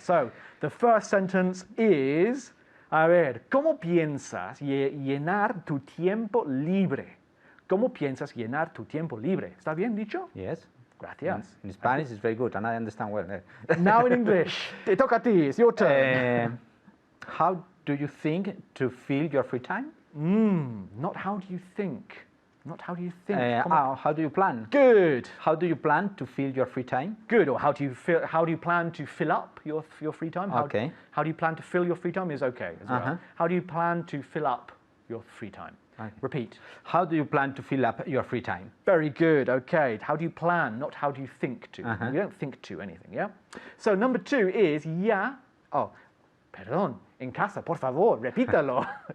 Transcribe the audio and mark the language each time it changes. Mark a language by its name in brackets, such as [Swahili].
[English] So the first sentence is, [Spanish] a ver, ¿cómo piensas llenar tu tiempo libre? ¿Cómo piensas llenar tu tiempo libre? ¿Está bien dicho? [English] Yes. [Spanish] Gracias. [English] In Spanish it's very good and I understand well. Now in English. [Spanish] Te toca a ti. [English] It's your turn. How do you think to fill your free time? Not how do you think. Not how do you think. How do you plan? Good. How do you plan to fill your free time? Good. Or how do you plan to fill up your free time? How do you plan to fill your free time is okay as well. How do you plan to fill up your free time? Repeat. How do you plan to fill up your free time? Very good. Okay. How do you plan, not how do you think to. You don't think to anything, yeah? So number 2 is ya. Oh, perdón. [Spanish] En casa, por favor, repítalo.